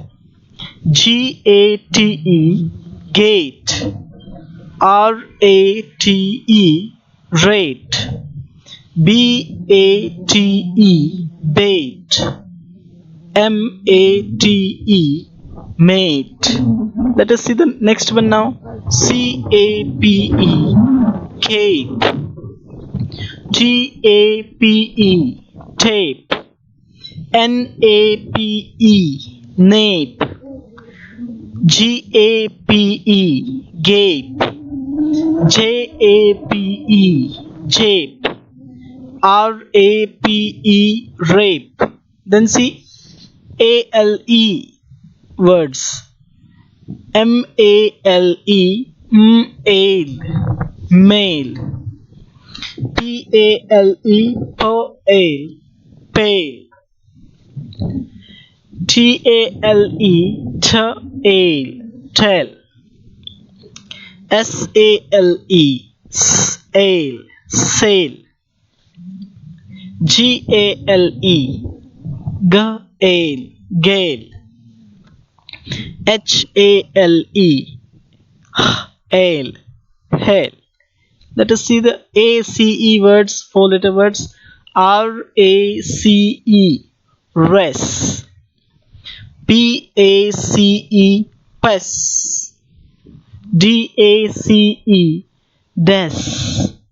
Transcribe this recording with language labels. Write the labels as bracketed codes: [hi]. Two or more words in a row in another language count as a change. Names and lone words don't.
[en] GATE, gate. RATE, rate. BATE, bait. MATE, mate. Let us see the next one now. CAPE, cape. TAPE, tape. NAPE, nape. GAPE, gape. JAPE, jape. RAPE, rape. Then see ALE words. MALE, ale, male. PALE, pale, pale. TALE, tail. SALE, ale, sail. GALE, gale, gale. HALE, ale, hail. Let us see the ACE words, 4 letter words. RACE, res. PACE, pes. DACE, des.